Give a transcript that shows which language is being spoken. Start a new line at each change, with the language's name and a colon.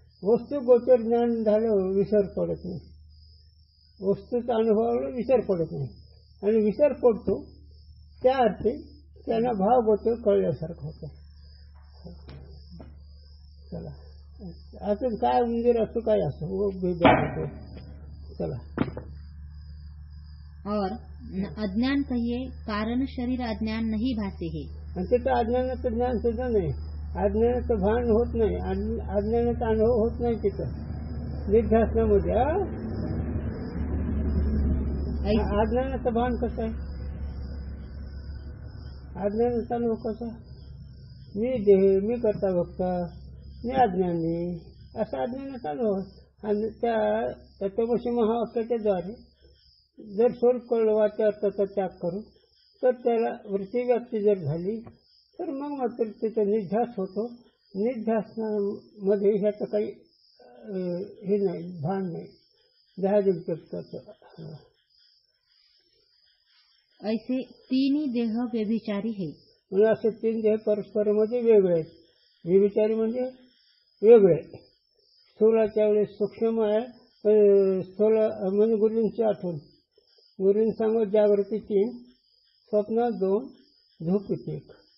Marathi: वस्तुगोचर ज्ञान झाल्यावर विसर पडत नाही. वस्तूचा अनुभवाला विसर पडत नाही. आणि विसर पडतो त्या अर्थी त्यांना भावगोचर कळल्यासारखं होतं. चला, असं काय मंदिर असो काय असो भेद होतो. चला.
Hindi: और अज्ञान कहिए कारण शरीर अज्ञान नहीं भासे है.
Marathi: आणि तिथं अज्ञानाचं ज्ञान सुद्धा नाही, अज्ञानाचं भान होत नाही, अज्ञानाचा अनुभव होत नाही तिथं निध्यासनामध्ये. अज्ञानाचं भान कसं आहे? अज्ञानाचा अनुभव कसा? मी देह, मी करता बघता, मी अज्ञानी, असा अज्ञानाचा अनुभव. आणि त्या तत्वमसी महावाक्याच्या द्वारे जर स्वरूप कळलं वाच्या अर्थाचा त्याग करून तर त्याला वृत्ती व्याप्ती जर झाली तर मग मात्र तिथं निध्यास होतो. निध्यासनामध्ये ह्याचं काही हे नाही, भान नाही, जहाजिक जगताचं.
Hindi: ऐसे तीन देह व्यभिचारी है.
Marathi: म्हणजे असे तीन देह परस्परामध्ये वेगळे आहेत. व्यभिचारी म्हणजे वेगळे. स्थूलाच्या वेळेस सूक्ष्म आहे, स्थूल म्हणजे गुरूंची आठवण. गुरूंनी सांगू जागृती 3, स्वप्नात 2, झोपेत 1.